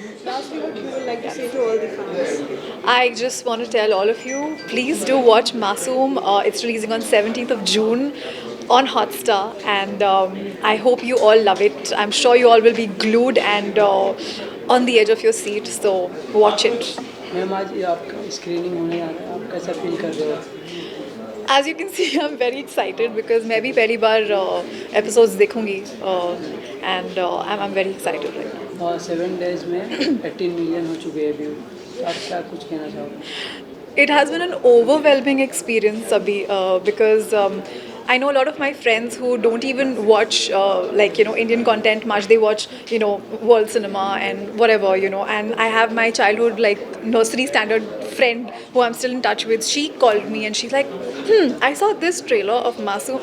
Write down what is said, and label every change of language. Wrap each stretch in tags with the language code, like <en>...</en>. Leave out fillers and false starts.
<en>Lastly, what you would like to say to all the fans? I just want to tell all of you, please do watch Masoom. It's releasing on 17th of June on Hotstar, and I hope you all love it. I'm sure you all will be glued and on the edge of your seat, so watch it.</en> <hi>Ma'am आज ये आपका screening होने आ रहा है, आप कैसा feel कर रहे हो?</hi> <en>As you can see, I'm very excited because</en> <hi>मैं भी पहली बार episodes देखूंगी</hi> <en>and I'm very excited right now.</en> <hi>7 days में 18 मिलियन हो चुके हैं व्यू, आप क्या कुछ कहना चाहोगे?</hi> <en>It has been an overwhelming experience, Abhi, because I know a lot of my friends who don't even watch Indian content much. They watch world cinema and whatever, and I have my childhood like nursery standard friend who I'm still in touch with, she called me and she's like, I saw this trailer of Masoom.</en>